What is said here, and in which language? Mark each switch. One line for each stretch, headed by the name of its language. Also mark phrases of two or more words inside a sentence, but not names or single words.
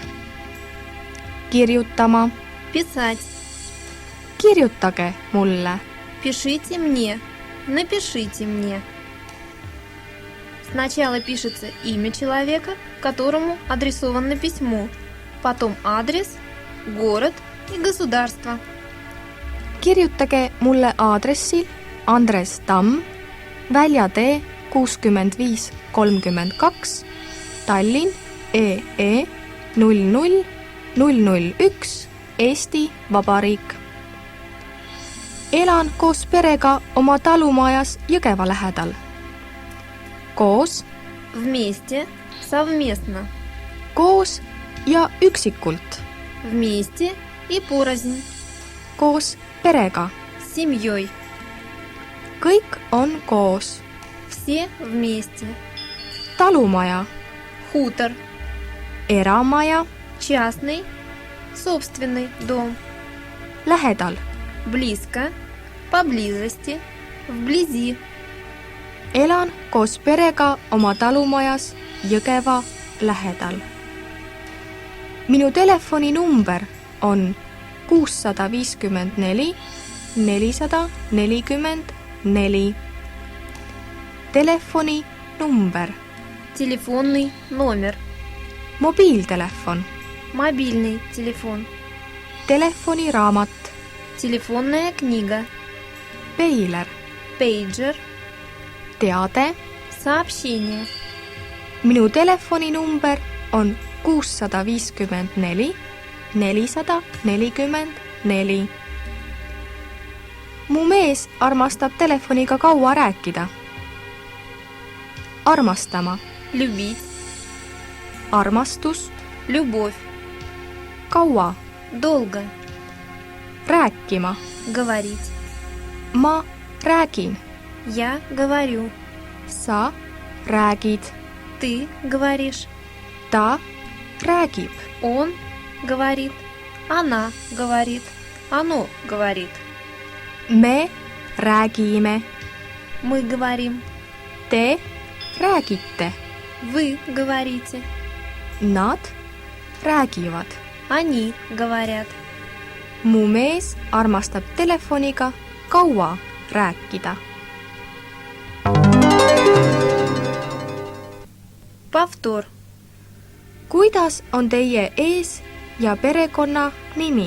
Estonian: Kirjutama.
Russian: Писать.
Estonian: Kirjutage mulle.
Russian: Пишите мне. Напишите мне. Сначала пишется имя человека, которому адресовано письмо, потом адрес, город и государство.
Estonian: Kirjutage mulle aadressil Andres Tamm, Väljatee 65 32, Tallinn EE 00 001, Eesti Vabariik. Elan koos perega oma talumajas Jõgeva lähedal. Koos,
Russian: Вместе, совместно.
Estonian: koos ja üksikult.
Russian: Вместе и порознь.
Estonian: Koos perega.
Russian: С семьей.
Estonian: Kõik on koos.
Russian: Все вместе.
Estonian: Talumaja,
Russian: Хутор.
Estonian: eramaja,
Russian: Частный. Собственный дом.
Estonian: lähedal.
Russian: Близко. Поблизости. Вблизи.
Estonian: Elan koos perega oma talumajas Jõgeva lähedal. Minu telefoninumber on 654 444. Telefoninumber
Russian: Телефонный номер
Estonian: mobiiltelefon,
Russian: Мобильный телефон.
Estonian: telefoniraamat,
Russian: Телефонная книга.
Estonian: peiler,
Russian: Пейджер.
Estonian: teade.
Russian: Сообщение.
Estonian: Minu telefoninumber on 654 444. Mu mees armastab telefoniga kaua rääkida. Armastama,
Russian: Любить.
Estonian: armastus,
Russian: Любовь.
Estonian: kaua,
Russian: Долго.
Estonian: rääkima,
Russian: Говорить.
Estonian: ma räägin,
Russian: Я говорю.
Estonian: sa räägid,
Russian: Ты говоришь.
Estonian: ta räägib,
Russian: Он говорит. Она говорит. Оно говорит.
Estonian: me räägime,
Russian: Мы говорим.
Estonian: te räägite,
Russian: Вы говорите.
Estonian: nad räägivad.
Russian: Они говорят.
Estonian: Mu mees armastab telefoniga kaua rääkida.
Russian: Повтор.
Estonian: Kuidas on teie ees- ja perekonna nimi?